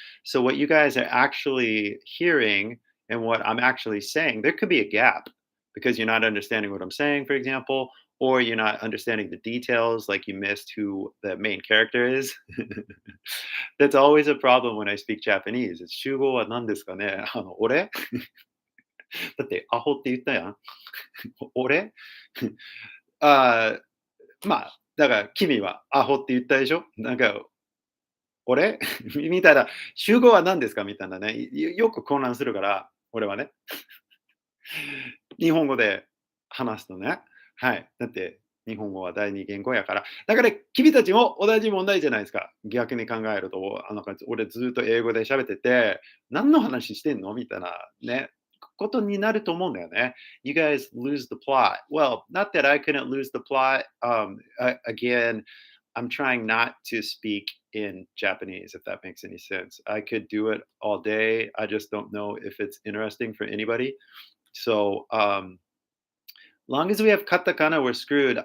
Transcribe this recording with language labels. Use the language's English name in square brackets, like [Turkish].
[English] So, what you guys are actually hearing and what I'm actually saying, there could be a gap because you're not understanding what I'm saying, for example, or you're not understanding the details, like you missed who the main character is. That's always a problem when I speak Japanese. [Japanese] It's 集合は何ですかね俺だってアホって言ったやん。俺あまあ、だから君はアホって言ったでしょなんか、俺みたいな、集合は何ですかみたいなね。よく混乱するから、俺はね。日本語で話すとね。はい。だって、日本語は第二言語やから。だから君たちも同じ問題じゃないですか。逆に考えると、俺ずっと英語で喋ってて、何の話してんのみたいなね、ことになると思うんだよね。 [English] You guys lose the plot. Well, not that I couldn't lose the plot. Again, I'm trying not to speak in Japanese, if that makes any sense. I could do it all day. I just don't know if it's interesting for anybody. So, long as we have katakana, we're screwed.